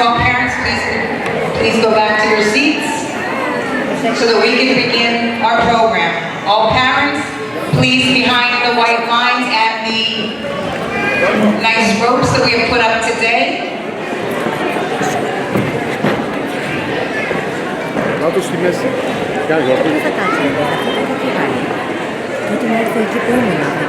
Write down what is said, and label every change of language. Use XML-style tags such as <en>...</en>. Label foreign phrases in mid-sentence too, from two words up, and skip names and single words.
<en>all parents, please go back to your seats so that we can begin our program. All parents, please behind the white lines and the nice ropes that we have put up today.</en> <el>Κάτω στη μέση. Κάνει Δεν θα κάτσει εδώ, αυτό δεν θα φύγει. Τότε να έρθει εκεί που ήμουν.</el>